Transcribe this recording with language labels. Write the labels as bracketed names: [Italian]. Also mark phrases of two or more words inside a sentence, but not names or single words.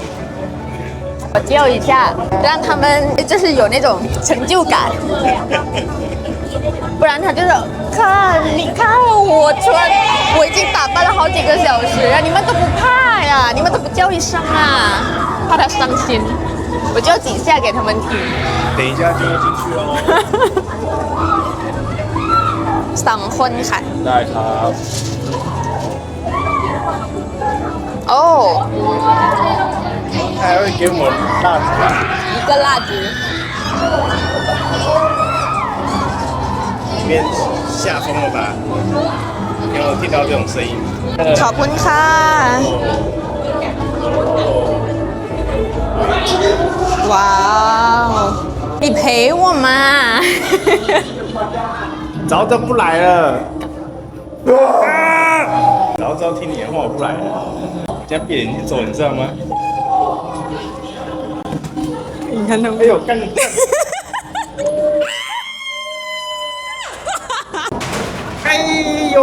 [Chinese] 我叫一下，让他们就是有那种成就感，不然他就是看，你看我已经打扮了好几个小时了，你们都不怕呀？你们都不叫一声啊？怕他伤心，我叫几下给他们听。等一下就要进去喽。 [Thai] 2 คนค่ะ ได้ครับ โอ้ [Chinese] 还会给我们蜡烛啊。一个蜡烛。里面下风了吧？有没有听到这种声音？ [Thai] ขอบคุณค่ะว้าว [Chinese] 你陪我嘛早都不来了。早知道听你的话我不来了，这样闭眼睛走，你知道吗？你看他们哎呦，干！哎呦！